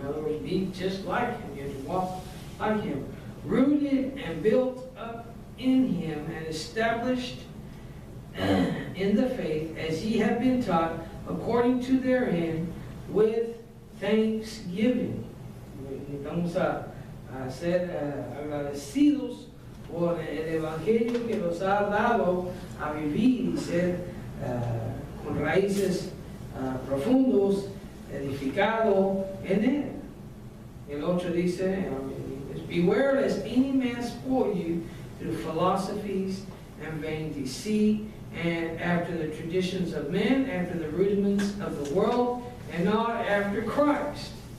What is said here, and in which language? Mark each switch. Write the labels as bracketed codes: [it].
[en] In other words, be just like Him. You have to walk like Him. Rooted and built up in Him, and established in the faith, as ye have been taught, according to their end, with thanksgiving. [es] Vamos a ser agradecidos por el Evangelio que nos ha dado a vivir y ser con raíces profundos, edificado en Él. El 8 dice, [en] beware lest any man spoil you through philosophies and vain deceit, and after the traditions of men, after the rudiments of the world, and not after Christ.